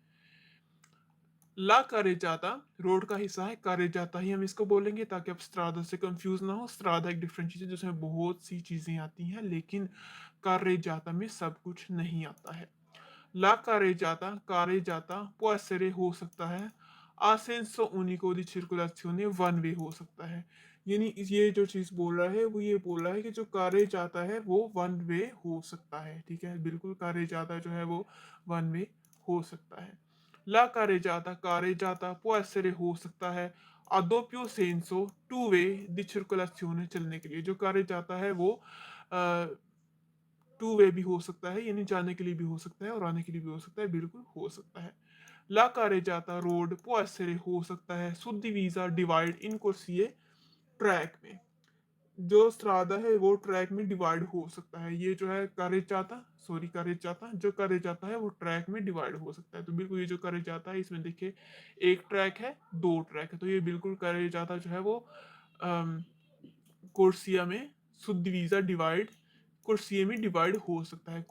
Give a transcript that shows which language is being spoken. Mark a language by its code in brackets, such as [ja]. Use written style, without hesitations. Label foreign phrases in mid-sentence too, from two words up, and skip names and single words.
[it] la carreggiata [hi] रोड का हिस्सा है, कारेजाता ही हम इसको बोलेंगे ताकि आप स्त्रादा से कंफ्यूज ना हो। स्त्रादा एक डिफरेंट चीज है जिसमें बहुत सी चीजें आती हैं, लेकिन कारेजाता में सब कुछ नहीं आता है। [it] la carreggiata può essere [hi] हो सकता है, [it] a senso unico di circolazione [en] one way [hi] हो सकता है। यानी ये जो चीज बोल रहा है वो ये बोल रहा है कि जो कारे जाता है वो [en] one way [hi] हो सकता है, ठीक है, बिल्कुल कारे जाता जो है वो [en] one way [hi] हो सकता है। [it] la carreggiata può essere [hi] हो सकता है, [it] a doppio senso [en] two way [it] di circolazione [hi] चलने के लिए। जो कारे जाता है वो [en] two way [hi] भी हो सकता है, यानी जाने के लिए भी हो सकता है और आने के लिए भी हो सकता है, बिल्कुल हो सकता है। [it] la carreggiata road può essere [hi] हो सकता है, सुद्दीवीजा डिवाइड [it] in corsie [hi] ट्रैक में। जो स्त्रादा है वो ट्रैक में डिवाइड हो सकता है। ये जो है कारेजाता जो कारेजाता है वो ट्रैक में डिवाइड हो सकता है। तो बिल्कुल ये जो कारेजाता है इसमें देखिए एक ट्रैक है, दो ट्रैक है, तो ये बिल्कुल कारेजाता जो है वो कोर्सिया में सुद्दीवीजा डिवाइड कोर्सिया में डिवाइड हो सकता है।